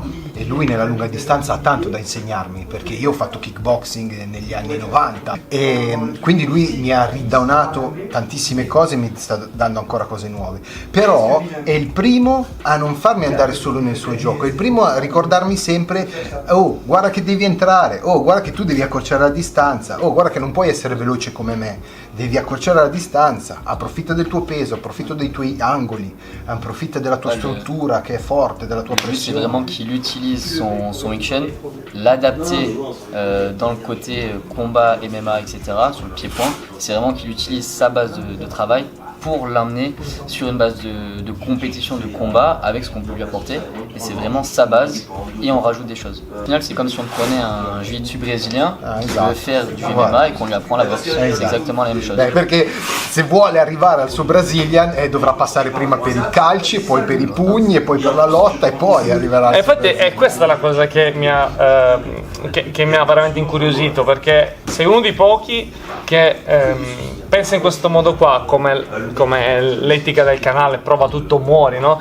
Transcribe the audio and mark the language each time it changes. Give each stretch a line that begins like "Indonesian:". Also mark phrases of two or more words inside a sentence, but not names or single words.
Italian: E lui nella lunga distanza ha tanto da insegnarmi, perché io ho fatto kickboxing negli anni 90 e quindi lui mi ha ridownato tantissime cose, mi sta dando ancora cose nuove, però è il primo a non farmi andare solo nel suo gioco, è il primo a ricordarmi sempre: oh, guarda che devi entrare, oh, guarda che tu devi accorciare la distanza, oh, guarda che non puoi essere veloce come me, devi accorciare la distanza, approfitta del tuo peso, approfitta dei tuoi angoli, approfitta della tua struttura che è forte, della tua
French: C'est
Italian: pressione.
French: vraiment qu'il utilise son Wing Chun, l'adapter dans le côté combat, MMA, etc., sur le pied-point. C'est vraiment qu'il utilise sa base de travail pour l'emmener sur une base de compétition, de combat, avec ce qu'on peut lui apporter. Et c'est vraiment sa base, et on rajoute des choses. Au final, c'est comme si on prenait un jiu-jitsu brésilien qui veut faire du MMA et qu'on lui apprend la boxe. C'est exactement la même chose.
Italian: Beh, perché se vuole arrivare al suo Brazilian dovrà passare prima per i calci, poi per i pugni, e poi per la lotta, e poi arriverà al E infatti è questa la cosa che mi ha veramente incuriosito, perché sei uno dei pochi che pensa in questo modo qua, come l'etica del canale, prova tutto muori, no?